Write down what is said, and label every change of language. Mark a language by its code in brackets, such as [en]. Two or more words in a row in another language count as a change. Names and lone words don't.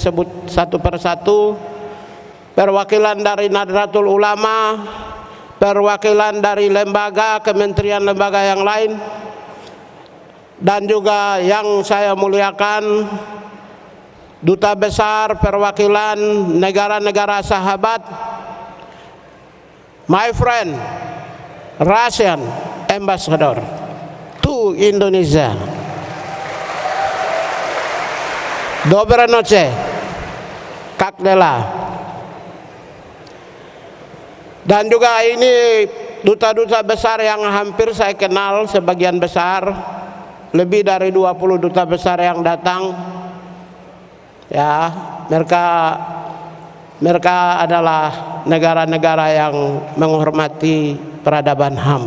[id] sebut satu persatu, perwakilan dari Nahdlatul Ulama, perwakilan dari lembaga, kementerian lembaga yang lain, dan juga yang saya muliakan duta besar perwakilan negara-negara sahabat, [en] my friend Russian Ambassador to Indonesia. [ru] Доброй ночи, как дела? [id] Dan juga ini duta-duta besar yang hampir saya kenal sebagian besar, lebih dari 20 duta besar yang datang. Ya, mereka adalah negara-negara yang menghormati peradaban HAM.